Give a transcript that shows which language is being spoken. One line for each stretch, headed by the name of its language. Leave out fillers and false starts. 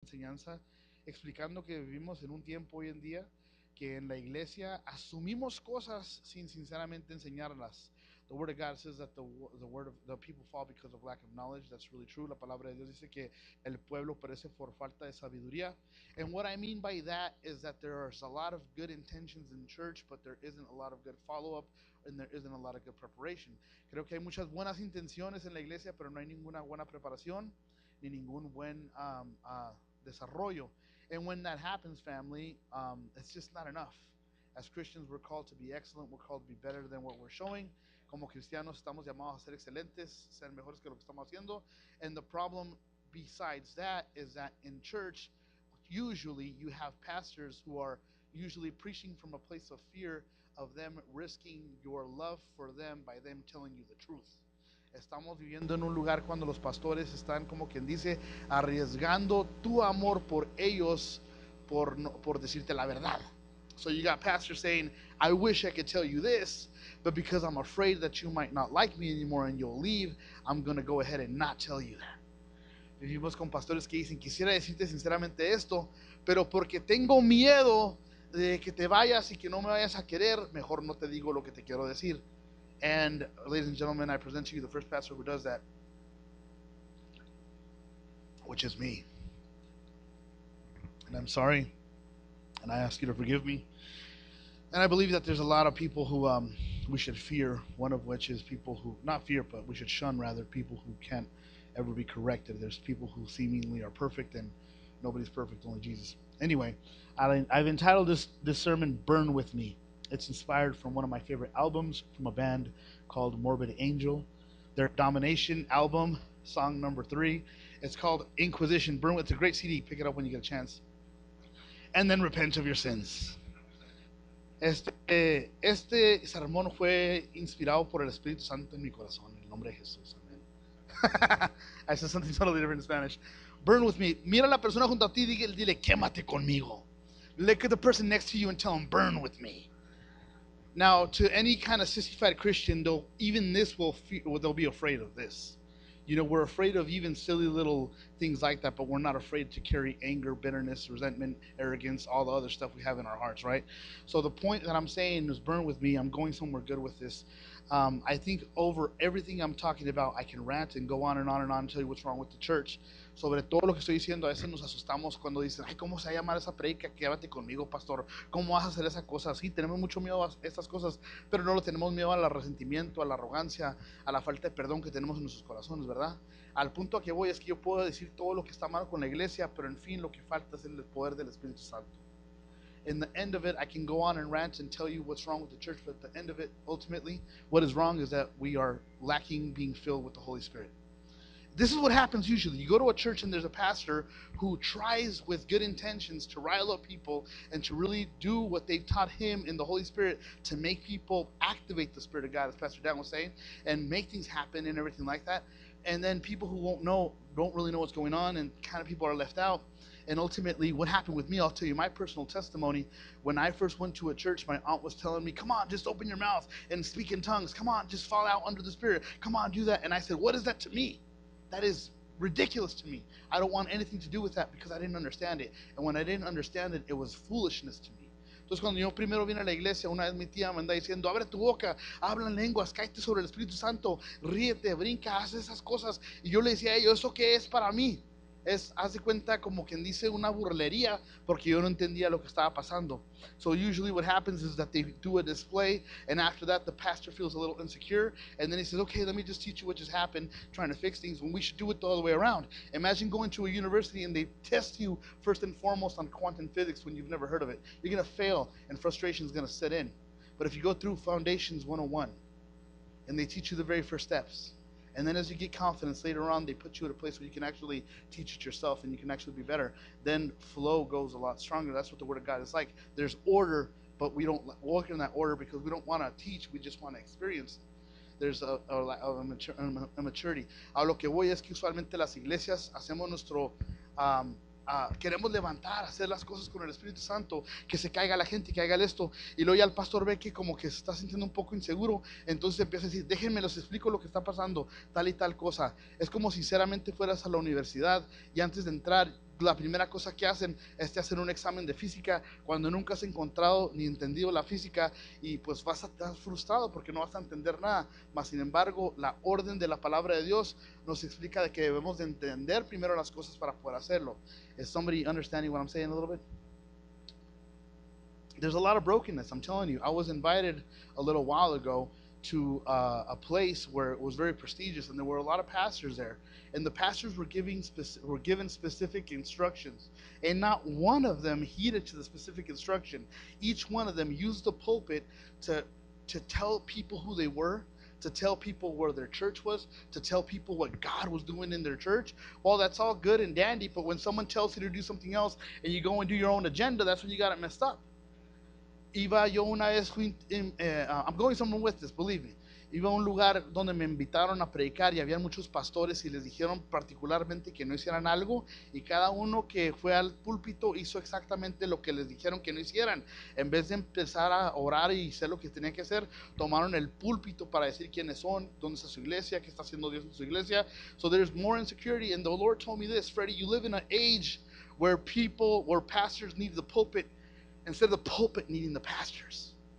Spanish: enseñanza explicando que vivimos en un tiempo hoy en día que en la iglesia asumimos cosas sin sinceramente enseñarlas.
English: The word of God says that the people fall because of lack of knowledge. That's really true.
Spanish: La palabra de Dios dice que el pueblo perece por falta de sabiduría.
English: And what I mean by that is that there's a lot of good intentions in church, but there isn't a lot of good follow-up and there isn't a lot of good preparation.
Spanish: Creo que hay muchas buenas intenciones en la iglesia, pero no hay ninguna buena preparación ni ningún buen desarrollo.
English: And when that happens, family, it's just not enough. As Christians, we're called to be excellent. We're called to be better than what we're showing.
Spanish: Como cristianos estamos llamados a ser excelentes, ser mejores que lo que estamos haciendo.
English: And the problem besides that is that in church, usually you have pastors who are usually preaching from a place of fear of them risking your love for them by them telling you the truth.
Spanish: Estamos viviendo en un lugar cuando los pastores están, como quien dice, arriesgando tu amor por ellos por decirte la verdad.
English: So you got pastors saying, I wish I could tell you this, but because I'm afraid that you might not like me anymore and you'll leave, I'm going to go ahead and not tell you that.
Spanish: Vivimos con pastores que dicen, quisiera decirte sinceramente esto, pero porque tengo miedo de que te vayas y que no me vayas a querer, mejor no te digo lo que te quiero decir.
English: And ladies and gentlemen, I present to you the first pastor who does that, which is me. And I'm sorry, and I ask you to forgive me. And I believe that there's a lot of people who we should fear, one of which is people who, not fear, but we should shun rather, people who can't ever be corrected. There's people who seemingly are perfect, and nobody's perfect, only Jesus. Anyway, I've entitled this sermon, Burn With Me. It's inspired from one of my favorite albums from a band called Morbid Angel. Their Domination album, song number 3. It's called Inquisition. Burn. It's a great CD. Pick it up when you get a chance. And then repent of your sins.
Spanish: Este sermón fue inspirado por el Espíritu Santo en mi corazón, en el nombre de Jesús. Amén.
English: I said something totally different in Spanish. Burn with me.
Spanish: Mira a la persona junto a ti y dile, quémate conmigo.
English: Look at the person next to you and tell them, burn with me. Now, to any kind of sissified Christian, they'll be afraid of this. You know, we're afraid of even silly little things like that, but we're not afraid to carry anger, bitterness, resentment, arrogance, all the other stuff we have in our hearts, right? So the point that I'm saying is burn with me. I'm going somewhere good with this. I think over everything I'm talking about, I can rant and go on and on and on and tell you what's wrong with the church.
Spanish: Sobre todo lo que estoy diciendo, a veces nos asustamos cuando dicen, ay, ¿cómo se va a llamar esa predica? Quédate conmigo, pastor. ¿Cómo vas a hacer esa cosa? Sí, tenemos mucho miedo a estas cosas, pero no lo tenemos miedo al resentimiento, a la arrogancia, a la falta de perdón que tenemos en nuestros corazones, ¿verdad? Al punto a que voy es que yo puedo decir todo lo que está mal con la iglesia, pero en fin lo que falta es el poder del Espíritu Santo.
English: In the end of it, I can go on and rant and tell you what's wrong with the church, but at the end of it, ultimately, what is wrong is that we are lacking being filled with the Holy Spirit. This is what happens usually. You go to a church and there's a pastor who tries with good intentions to rile up people and to really do what they've taught him in the Holy Spirit to make people activate the Spirit of God, as Pastor Dan was saying, and make things happen and everything like that. And then people who don't really know what's going on, and kind of people are left out. And ultimately, what happened with me, I'll tell you my personal testimony. When I first went to a church, my aunt was telling me, come on, just open your mouth and speak in tongues. Come on, just fall out under the Spirit. Come on, do that. And I said, what is that to me? That is ridiculous to me. I don't want anything to do with that because I didn't understand it. And when I didn't understand it, it was foolishness to me.
Spanish: Entonces cuando yo primero vine a la iglesia, una vez mi tía me andaba diciendo, abre tu boca, habla en lenguas, cállate sobre el Espíritu Santo, ríete, brinca, haz esas cosas. Y yo le decía a ellos, ¿eso qué es para mí? Haz de cuenta como quien dice una burlería, porque yo no entendía lo que estaba pasando.
English: So usually what happens is that they do a display, and after that the pastor feels a little insecure, and then he says, okay, let me just teach you what just happened, trying to fix things, when we should do it the other way around. Imagine going to a university and they test you first and foremost on quantum physics when you've never heard of it. You're going to fail, and frustration is going to set in. But if you go through Foundations 101, and they teach you the very first steps, and then as you get confidence later on, they put you at a place where you can actually teach it yourself and you can actually be better. Then flow goes a lot stronger. That's what the Word of God is like. There's order, but we don't walk in that order because we don't want to teach. We just want to experience. There's a maturity.
Spanish: A lo que voy es que usualmente las iglesias hacemos nuestro... queremos levantar, hacer las cosas con el Espíritu Santo, que se caiga la gente, que haga esto, y luego ya el pastor ve que como que se está sintiendo un poco inseguro, entonces empieza a decir, déjenme les explico lo que está pasando, tal y tal cosa. Es como sinceramente fueras a la universidad y antes de entrar la primera cosa que hacen es te hacen un examen de física cuando nunca has encontrado ni entendido la física, y pues vas a estar frustrado porque no vas a entender nada. Mas sin embargo, la orden de la palabra de Dios nos explica de que debemos de entender primero las cosas para poder hacerlo.
English: Is somebody understanding what I'm saying a little bit? There's a lot of brokenness, I'm telling you. I was invited a little while ago to a place where it was very prestigious, and there were a lot of pastors there, and the pastors were given specific instructions, and not one of them heeded to the specific instruction. Each one of them used the pulpit to tell people who they were, to tell people where their church was, to tell people what God was doing in their church. Well, that's all good and dandy, but when someone tells you to do something else and you go and do your own agenda, that's when you got it messed up.
Spanish: Iba yo una vez,
English: I'm going somewhere with this, believe me.
Spanish: Iba a un lugar donde me invitaron a predicar y había muchos pastores y les dijeron particularmente que no hicieran algo, y cada uno que fue al púlpito hizo exactamente lo que les dijeron que no hicieran. En vez de empezar a orar y hacer lo que tenían que hacer, tomaron el púlpito para decir quiénes son, dónde está su iglesia, qué está haciendo Dios en su iglesia.
English: So there's more insecurity, and the Lord told me this: Freddie, you live in an age where pastors need the pulpit instead of the pulpit needing the pastors.